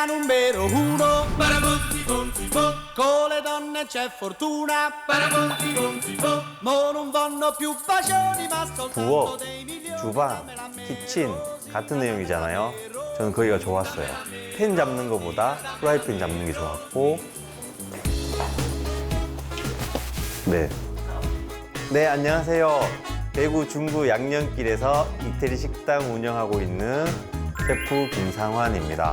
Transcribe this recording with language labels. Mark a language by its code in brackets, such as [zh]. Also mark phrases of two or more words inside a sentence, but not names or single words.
[it] numero uno. Con le donne c'è fortuna. Mo non vanno più bacioni ma soltanto [ko] 부엌, [it] dei milioni. [ko] 주방, 키친 같은 내용이잖아요. 저는 거기가 좋았어요. 팬 잡는 것보다 프라이팬 잡는 게 좋았고. 네, 안녕하세요. 대구 중구 양녕길에서 이태리 식당 운영하고 있는 셰프 김상환입니다.